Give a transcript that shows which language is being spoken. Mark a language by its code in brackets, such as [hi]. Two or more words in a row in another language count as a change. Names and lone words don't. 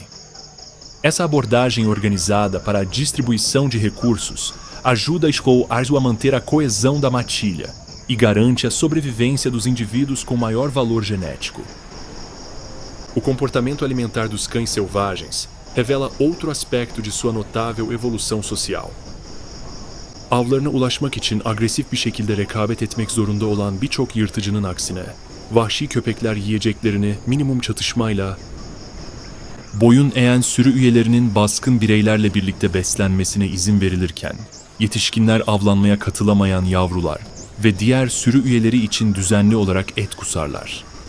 [pt] Essa abordagem organizada para a distribuição de recursos ajuda a manter a coesão da matilha e garante a sobrevivência dos indivíduos com maior valor genético. O comportamento alimentar dos cães selvagens revela outro aspecto de sua notável evolução social. [tr] Avlarına ulaşmak için agresif bir şekilde rekabet etmek zorunda olan birçok yırtıcının aksine, vahşi köpekler yiyeceklerini minimum çatışmayla, boyun eğen sürü üyelerinin baskın bireylerle birlikte beslenmesine izin verilirken, yetişkinler avlanmaya katılamayan yavrular ve diğer sürü üyeleri için düzenli olarak et kusarlar.